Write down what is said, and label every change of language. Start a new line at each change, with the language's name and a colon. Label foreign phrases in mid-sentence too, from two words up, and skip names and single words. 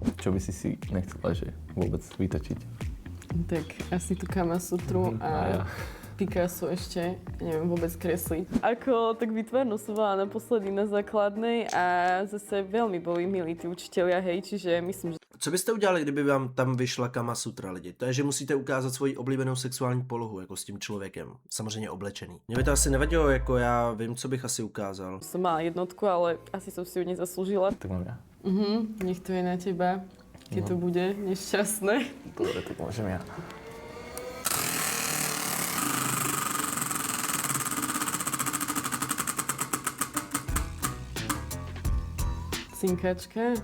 Slovak: Čo by si nechcela, že vôbec vytočiť? Tak asi tú Kamasutru a Picasso ešte neviem vôbec kresliť. Ako tak výtvarnú som bola naposledy na základnej a zase veľmi boli milí tí učitelia, hej, čiže myslím, že
Czech: Co byste udělali, kdyby vám tam vyšla Kama Sutra, lidi? To je, že musíte ukázat svoji oblíbenou sexuální polohu, jako s tím člověkem. Samozřejmě oblečený. Mně by to asi nevadilo, jako já vím, co bych asi ukázal.
Slovak: som mala jednotku, ale asi som si ju nezaslúžila. Tak mám ja. Nech to je na teba, keď to bude nešťastné. Dobre, tak môžem ja. Cinkačka.